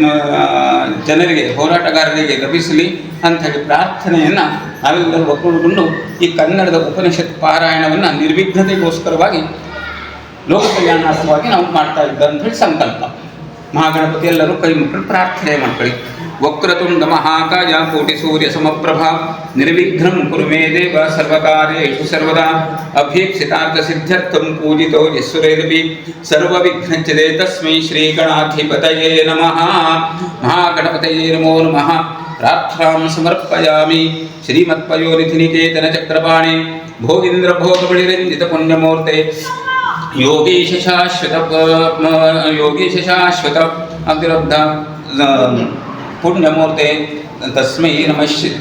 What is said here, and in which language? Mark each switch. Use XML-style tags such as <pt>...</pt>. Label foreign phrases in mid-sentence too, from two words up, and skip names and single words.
<kn>ಜನರಿಗೆ ಹೋರಾಟಗಾರರಿಗೆ ಲಭಿಸಲಿ ಅಂತ ಹೇಳಿ ಪ್ರಾರ್ಥನೆಯನ್ನು ನಾವೆಲ್ಲರೂ ಒಪ್ಪಿಕೊಂಡು ಈ ಕನ್ನಡದ ಉಪನಿಷತ್ ಪಾರಾಯಣವನ್ನು ನಿರ್ವಿಘ್ನತೆಗೋಸ್ಕರವಾಗಿ ಲೋಕ ಕಲ್ಯಾಣಾರ್ಥವಾಗಿ ನಾವು ಮಾಡ್ತಾ ಇದ್ದ ಅಂತ ಹೇಳಿ ಸಂಕಲ್ಪ. ಮಹಾಗಣಪತಿ ಎಲ್ಲರೂ ಕೈ ಮುಕ್ಕಳು ಪ್ರಾರ್ಥನೆ ಮಾಡ್ಕೊಳ್ಳಿ.</kn> <sa>ವಕ್ರತುಂಡ ಮಹಾಕಾಯ ಕೋಟಿ ಸೂರ್ಯ ಸಮಪ್ರಭಾ ನಿರ್ವಿಘ್ನಂ ಕುರು ಮೇ ದೇವ ಸರ್ವಕಾರ್ಯೇಷು ಸರ್ವದಾ ಅಭೀಪ್ಸಿತಾರ್ಥ ಸಿದ್ಧ್ಯರ್ಥಂ ಪೂಜಿತೋ ಯಸ್ಸುರೇರಪಿ ಸರ್ವವಿಘ್ನಚ್ಛಿದೇ ತಸ್ಮೈ ಶ್ರೀ ಗಣಾಧಿಪತಯೇ ನಮಃ. ಮಹಾಗಣಪತಯೇ ನಮೋ ನಮಃ. ಪ್ರಾರ್ಥನಾಂ ಸಮರ್ಪಯಾಮಿ. ಶ್ರೀಮತ್ಪಯೋನಿಧಿನಿಕೇತನ ಚಕ್ರಪಾಣಿ ಭೋಗೀಂದ್ರ ಭೋಗಬಳಿರಂಜಿತ ಪುಣ್ಯಮೂರ್ತೆ ಯೋಗೀಶ ಶಾಶ್ವತ ಅವಿರುದ್ಧ ಪುಣ್ಯಮೂರ್ತೆ ತಸ್ಮೈ ನಮಃ.</sa>